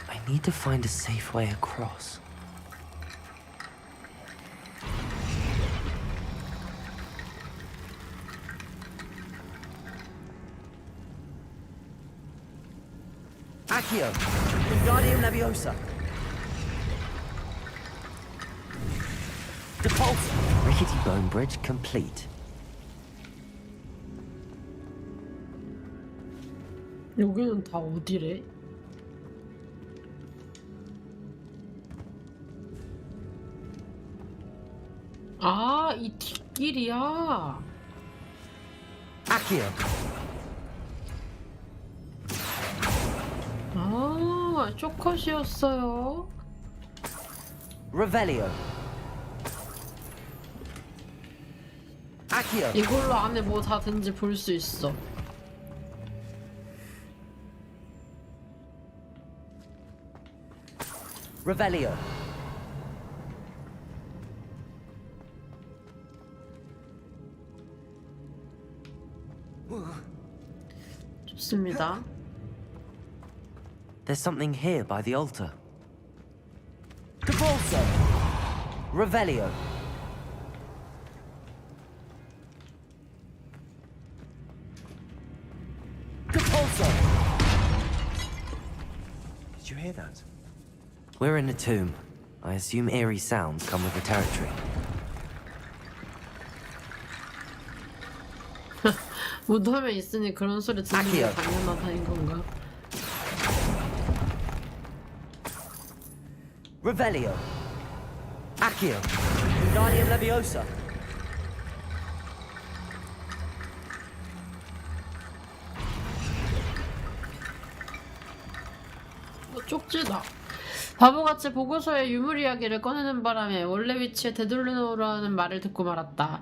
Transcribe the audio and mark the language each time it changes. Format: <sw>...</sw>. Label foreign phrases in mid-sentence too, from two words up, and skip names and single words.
<en>Need to find a safe way across. Accio! Wingardium Leviosa! Depulse! Rickety bone bridge complete.</en> <ko>여기는 다 어디래? 아, 이 뒷길이야.</ko> <en>Accio!</en> <ko>아, 쇼컷이었어요.</ko> <en>Revelio! Accio!</en> <ko>이걸로 안에 뭐 다 든지 볼 수 있어.</ko> <en>Revelio!</en> <ko>좋습니다.</ko> <en>There's something here by the altar. Depulso! Revelio! Depulso! Did you hear that? We're in a tomb. I assume eerie sounds come with the territory.</en> <ko>무덤에 있으니 그런 소리 듣는 게 당연하다는 건가?</ko> <en>Revelio! Accio! Wingardium Leviosa!</en> <ko>쪽지다. 바보같이 보고서에 유물 이야기를 꺼내는 바람에 원래 위치에 되돌려놓으라는 말을 듣고 말았다.</ko>